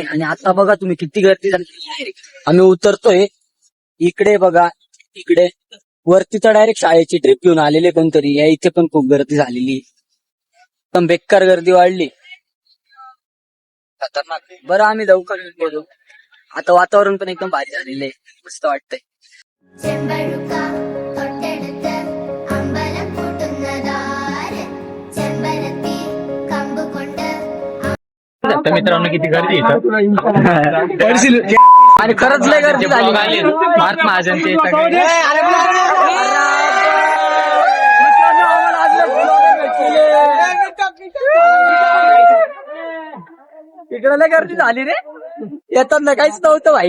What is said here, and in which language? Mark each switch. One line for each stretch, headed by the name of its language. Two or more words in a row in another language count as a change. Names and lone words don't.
Marathi: आणि आता बघा तुम्ही किती गर्दी झाली. आम्ही उतरतोय इकडे बघा, इकडे वरती तर डायरेक्ट शाळेची ट्रिप घेऊन आलेले कोणतरी, या इथे पण खूप गर्दी झालेली, एकदम बेकार गर्दी वाढली, खतरनाक. बरं आम्ही लवकर येऊन गेलो. आता वातावरण पण एकदम भारी झालेलं आहे, मस्त वाटतंय.
Malayalam: ചെമ്പഴുക്ക തൊട്ടെടുത്ത് അമ്പലം കൂട്ടുന്നതാര് ചെമ്പരത്തി കമ്പ് കൊണ്ട്.
Marathi: मित्रांनो किती गर्दी आणि खरंच लय गर्दी झाली. महात्मा महाजनचे इकडे लय गर्दी झाली रे, येतात ना काहीच नव्हतं भाई.